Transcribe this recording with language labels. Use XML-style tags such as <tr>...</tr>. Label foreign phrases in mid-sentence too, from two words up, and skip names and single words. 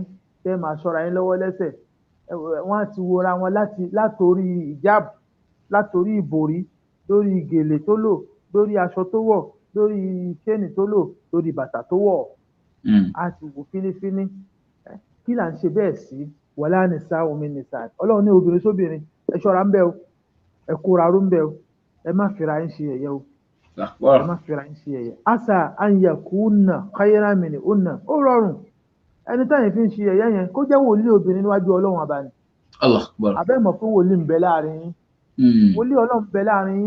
<yo>Tẹ́ máa ṣọ́ra yín lọ́wọ́ lẹ́sẹ̀. Wọ́n á ti wora wọn látorí ìjáb, látorí ìbòrí, lórí gèlè tó lò, lórí aṣọ tó wọ̀, lórí chain tó lò, lórí bàtà tó wọ̀. A ti wò fínífíní. Kí là ń ṣe bẹ́ẹ̀ sí?</yo> <ar>ولا نساء من نساء'.</ar> <yo>Ọlọ́run ní obìnrin sóbìnrin ẹ ṣọ́ra ń bẹ̀ o. Ẹ kóra ró ń bẹ̀ o. Ẹ má fira yín ṣe yẹ̀yẹ́ o. Ẹ má fira yín ṣe yẹ̀yẹ́.</yo> <ar>عسى أن يكن خيرا منهن.</ar> <yo>Ó rọrùn. Ẹni táyìn fi ń ṣe yẹ̀yẹ́ yẹn kó jẹ́ wòlíì obìnrin níwájú Ọlọ́run ọba ni. Abẹ́ mọ̀ fún wòlíì ń bẹ láàrin yín. Wòlíì Ọlọ́run ń bẹ láàrin yín.</yo>